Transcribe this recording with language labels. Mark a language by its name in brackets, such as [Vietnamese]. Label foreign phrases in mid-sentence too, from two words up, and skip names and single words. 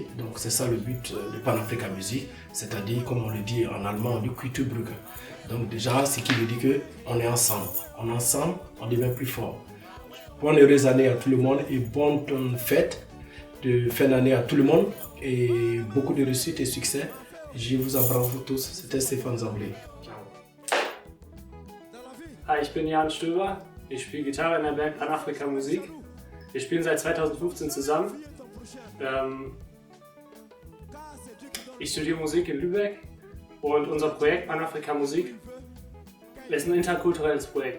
[French] Donc c'est ça le but de Panafrica Music, c'est-à-dire comme on le dit en allemand, du Kulturbrücke. Donc déjà, ce qui veut dire qu'on est ensemble. On est ensemble, on devient plus fort. Bonne heureuse année à tout le monde et bonne fête de fin d'année à tout le monde et beaucoup de réussite et succès. Je vous embrasse vous tous. C'était Stéphane Zamblé. [German] Hi, ich bin Jan Stöber, ich spiele Gitarre in der Band Panafrica Musik. Wir spielen seit 2015 zusammen. Ich studiere Musik in Lübeck und unser Projekt Panafrica Musik ist ein interkulturelles Projekt.